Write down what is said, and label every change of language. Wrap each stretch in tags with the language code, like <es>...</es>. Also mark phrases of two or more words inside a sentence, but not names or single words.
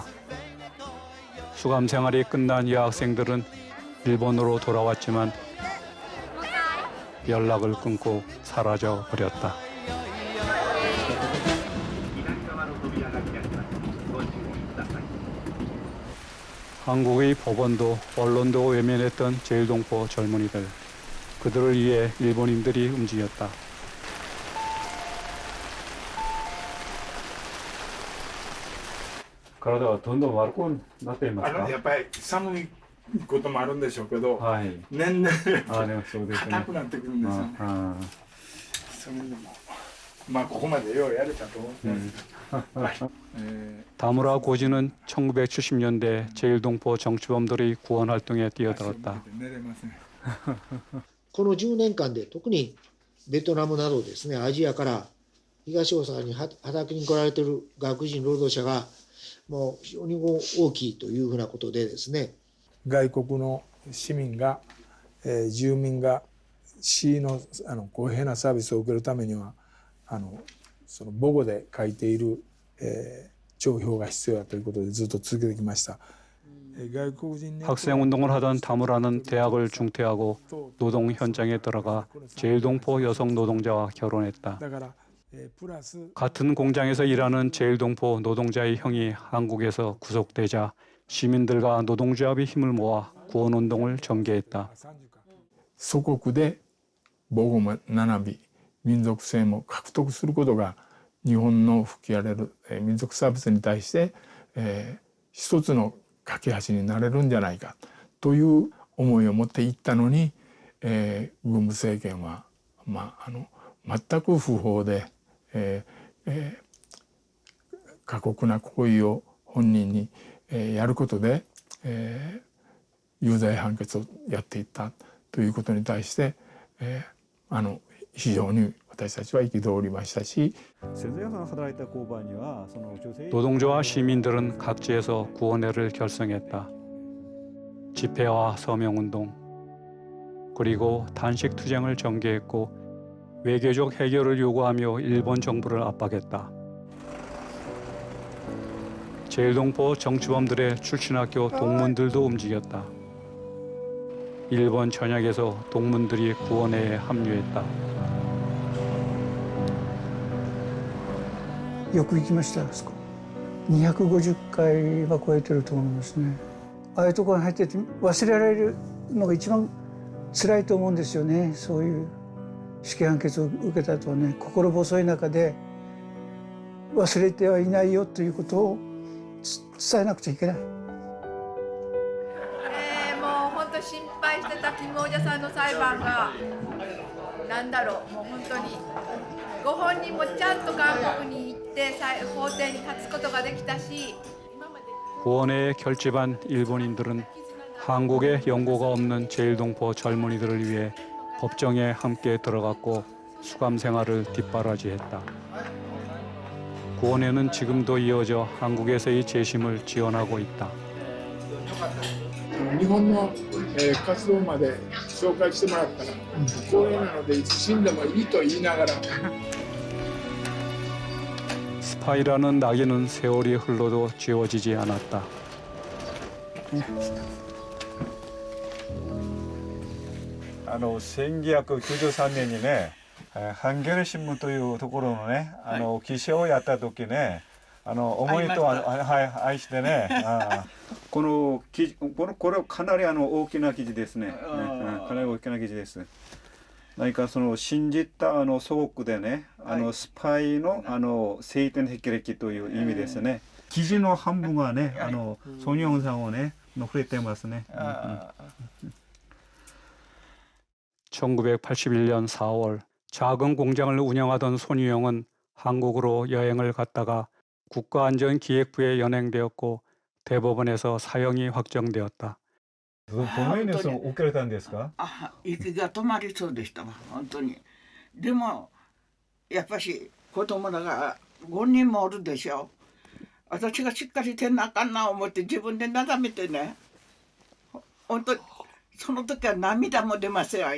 <ko>수감 생활이 끝난 여학생들은 일본으로 돌아왔지만 연락을 끊고 사라져 버렸다. 한국의 법원도 언론도 외면했던 제1동포 젊은이들. 그들을 위해 일본인들이 움직였다.</ko> <ja>体どんどん悪くなっていますか？やっぱり寒いこともあるんでしょうけど、はい。年々そうですね。硬くなってくるんですよね。それでもまあここまでようやれたと思ってますけど。</ja> <ko>다무라 고지는 1970년대 제1동포 정치범들의 구원 활동에 뛰어들었다.</ko> <ja>この10年間で特にベトナムなどですね、アジアから東大阪に働きに来られている外国人労働者がもう非常に大きいというふうなことでですね、外国の市民が、住民が市の公平なサービスを受けるためにはその母語で書いている、帳票が必要だということでずっと続けてきました。</ja> <ko>학생운동을 하던 다무라는 대학을 중퇴하고 노동 현장에 들어가 제1동포 여성 노동자와 결혼했다. 같은 공장에서 일하는 제1동포 노동자의 형이 한국에서 구속되자 시민들과 노동조합이 힘을 모아 구원운동을 전개했다.</ko> <ja>祖国で母語も学び民族性も獲得することが日本の吹き荒れる民族差別に対して、一つの架け橋になれるんじゃないかという思いを持っていったのに、軍部政権は、全く不法で、過酷な行為を本人に、やることで、有罪判決をやっていったということに対して、非常に私たちは憤りましたし</ja> <ko>노동조와 시민들은 각지에서 구원회를 결성했다. 집회와 서명운동 그리고 단식투쟁을 전개했고 외교적 해결을 요구하며 일본 정부를 압박했다. 제1동포 정치범들의 출신학교 동문들도 움직였다. 일본 전역에서 동문들이 구원회에 합류했다.</ko> <ja>よく行きましたあそこ。250回は超えてると思いますね。ああいうところに入ってて忘れられるのが一番辛いと思うんですよね。そういう死刑判決を受けたとね、心細い中で忘れてはいないよということを伝えなくちゃいけない。もう本当心配してた金王者さんの裁判がなんだろう、もう本当にご本人もちゃんと韓国に行って法廷に立つことができたし</ja> <ko>구원회에 결집한 일본인들은 한국에 연고가 없는 제1동포 젊은이들을 위해 법정에 함께 들어갔고 수감 생활을 뒷바라지했다. 구원회는 지금도 이어져 한국에서의 재심을 지원하고 있다.</ko> <ja>日本の、活動まで紹介してもらったら、光栄なのでいつ死んでもいいと言いながら</ja> <ko>스파이라는 낙인은 세월이 흘러도 지워지지 않았다.</ko> <ja>아, 1993 年にね、ハンギョレ新聞というところのね、記者をやった時ね、思いと愛してね、この記事、これはかなり大きな記事ですね。かなり大きな記事です。何かその信じた祖国でね、スパイの聖典霹靂という意味ですね。記事の半分はね、ソニョンさんをね、触れてますね。</ja> <ko>1981년 4월 작은 공장을 운영하던 손유영은 한국으로 여행을 갔다가 국가안전기획부에 연행되었고 대법원에서 사형이 확정되었다.</ko> <ja>どのように送られたんですか？息が止まりそうでしたわ、本当に。でもやっぱし子供らが5人もおるでしょ。私がしっかりせなあかんな思って自分で眺めてね、本当にその時は涙も出ますよ。</ja>